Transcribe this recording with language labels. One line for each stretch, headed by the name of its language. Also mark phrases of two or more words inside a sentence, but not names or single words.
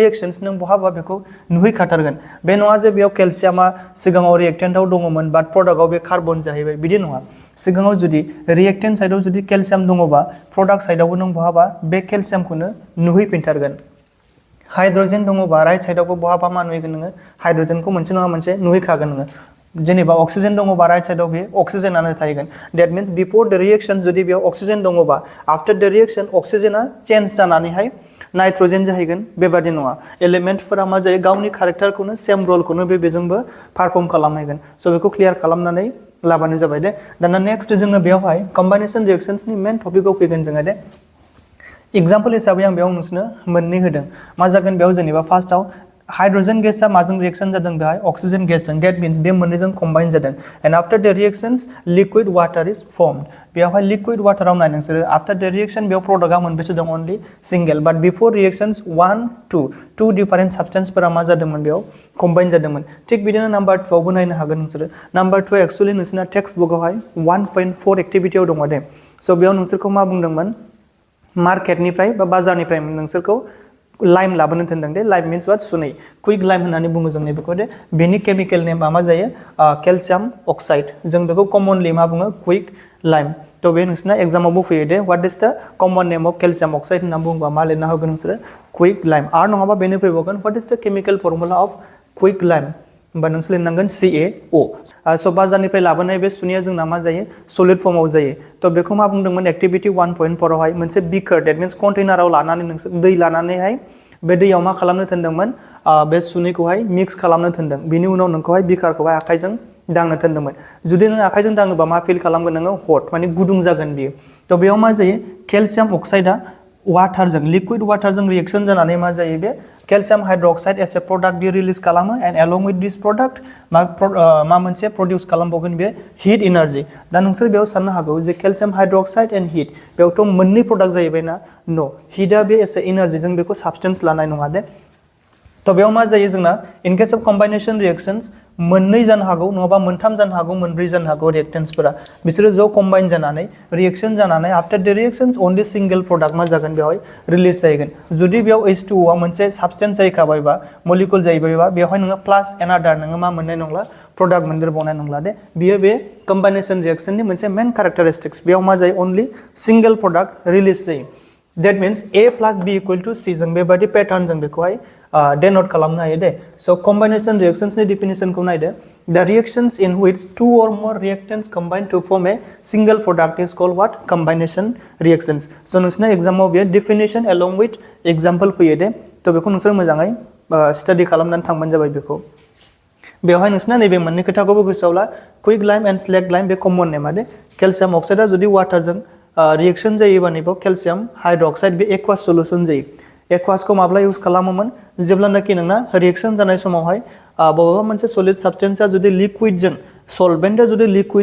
Bodo: रिएक्शंस नों बहाबा बेखौ नुहैखाथारगोन बे नङा जे बेयाव केलसियामा सिगाङाव रिएक्टेंटआव दङमोन बाट प्रडाक्टआव बे कार्बन जाहैबाय बिदि नङा सिगाङाव जुदि रिएक्टेंट साइडआव जुदि केलसियाम दङबा प्रडाक्ट साइडआवबो नों बहाबा बे केलसियामखौनो नुहैफिनथारगोन हाइड्रोजेन दङबा राइट साइडआवबो बहाबा मा नुहैगोन नोङो हाइड्रोजेनखौ मोनसे नङा मोनसे नुहैखागोन नोङो जेनेबा ऑक्सीजन दङबा राइट साइडआव बे ऑक्सीजनानो थाहैगोन
English: that means before the reaction
Bodo: जुदि बेयाव ऑक्सीजन दङबा
English: after the reaction
Bodo: ऑक्सीजना चेंज जानानैहाय नाइट्रोजेन जाहैगोन बेबादि नङा एलिमेंटफोरा मा जायो गावनि कैरेक्टरखौनो सेम रोलखौनो बेजोंबो परफॉर्म खालामहैगोन सो बेखौ क्लियर खालामनानै लाबानो जाबाय दे दाना नेक्स्ट जोङो बेयावहाय कम्बाइनेशन रिएक्शंसनि मेन टपिकआव फैगोन जोङो दे एग्जांपल हिसाबै आं बेयाव नोंसोरनो मोननै होदों मा जागोन बेयाव जेनेबा फार्स्टआव हाइड्रोजन गेसआ माजों रिएक्शन जादों बेहाय ऑक्सीजन गेसजों
English: that means
Bodo: बे मोननैजों कम्बाइन जादों
English: and after the reactions liquid water is formed
Bodo: बेयावहाय लिक्विड वाटराव नाय नोंसोरो
English: after the reaction
Bodo: बेयाव प्रडाक्टआ मोनबेसे दं ओनलि सिंगल बाट
English: before reactions 1 2 two different
Bodo: सब्सटेंसफोरा मा जादोंमोन बेयाव कम्बाइन जादोंमोन थिक बिदिनो नंबर 2 आवबो नायनो हागोन नोंसोरो नंबर 2 एक्चुअली नोंसोरना टेक्स्ट बुकआवहाय 1.4 एक्टिविटीआव दङ दे सो बेयाव नोंसोरखौ मा बुंदोंमोन मार्केटनिफ्राय बा बाजारनिफ्राय नोंसोरखौ लाइम लाबोनो थिनदों दे
English: lime means what
Bodo: सुनै
English: quick lime
Bodo: होननानै बुङो जों बेखौ दे बेनि केमिकल नेमा मा जायो
English: calcium oxide
Bodo: जों बेखौ कमनलि मा बुङो क्विक लाइम तो बे नोंसोरना एग्जामावबो फैयो दे
English: what is the common name of calcium oxide
Bodo: होनना बुङोबा मा लिरना होगोन नोंसोरो
English: quick lime
Bodo: आरो नङाबा बेनो फैबावगोन
English: what is the chemical formula of quick lime
Bodo: होमबा नोंसोर लिरनांगोन CaO सो बाजारनिफ्राय लाबोनाय बे सुनैया जोंना मा जायो सलिड फर्मआव जायो तो बेखौ मा बुंदोंमोन एक्टिविटी 1.4 आवहाय मोनसे बिकार
English: that means
Bodo: कन्टेनाराव लानानै नोंसोर दै लानानैहाय बे दैयाव मा खालामनो थिनदोंमोन बे सुनैखौहाय मिक्स खालामनो थिनदों बिनि उनाव नोंखौहाय बिकारखौहाय आखाइजों दांनो थिनदोंमोन जुदि नों आखाइजों दाङोबा मा फिल खालामगोन नोङो हट माने गुदुं जागोन बियो तो बेयाव मा जायो केलसियाम अक्साइडआ वाटारजों लिक्विड वाटारजों रिएक्शन जानानै मा जायो बे
English: calcium hydroxide as a product
Bodo: बे रिलीज खालामो एंड
English: along with this product
Bodo: मा मोनसे प्रोड्यूस खालामबावगोन बे
English: heat energy
Bodo: दा नोंसोर बेयाव साननो हागौ जे
English: calcium hydroxide and heat
Bodo: बेयावथ' मोननै प्रोडक्ट जाहैबायना नो हीटआ बे
English: as a energy
Bodo: जों बेखौ सब्सटेंस लानाय नङा दे तो बेयाव मा जायो जोंना
English: in case of combination reactions
Bodo: मोननै जानो हागौ नङाबा मोनथाम जानो हागौ मोनब्रै जानो हागौ रिएक्टेंट्सफोरा बिसोरो ज' कम्बाइन जानानै रिएक्शन जानानै
English: after the reactions only single product
Bodo: मा जागोन बेवहाय रिलीज जागोन जुदि बेयाव H2O आ मोनसे सब्सटेंस जायैखाबायबा मलिक्युल जाहैबायबा बेवहाय नोङो प्लास एनादार नोङो मा मोननाय नंला प्रोडक्ट मोनदेरबावनाय नंला दे बियो बे कम्बाइनेशन रिएक्शननि मोनसे
English: main characteristics
Bodo: बेयाव मा जायो
English: only single product release
Bodo: जायो
English: that means
Bodo: A + B = C जों बेबादि पैटर्न जों बेखौहाय डेनोट खालामनो हायो दे सो कम्बाइनेशन रिएक्शंस नि डेफिनेशनखौ नायदो
English: the reactions in which two or more reactants combine to form a single product is called what combination reactions
Bodo: सो नोंसोरना एग्जामाव बे डेफिनेशन
English: along with
Bodo: एग्जांपल फैयो दे तो बेखौ नोंसोर मोजाङै स्टाडी खालामनानै थांबानो जाबाय बेखौ बेवहाय नोंसोरना नैबे मोननै खोथाखौबो गोसोआव ला
English: quick lime and slag lime
Bodo: बे कमन नेमा दे केलसियाम अक्साइडआ जुदि वाटारजों रिएक्शन जायोबा नैबेयाव
English: calcium hydroxide
Bodo: बे
English: aqueous solution
Bodo: जायो एक्वास को माब्ला यूज खालामोमोन जेब्लानाखि नोंना रिएक्शन जानाय समावहाय बबेबा मोनसे सलिड सब्सटेंसआ जुदि लिक्विडजों सल्भेन्टआ जुदि लिक्विड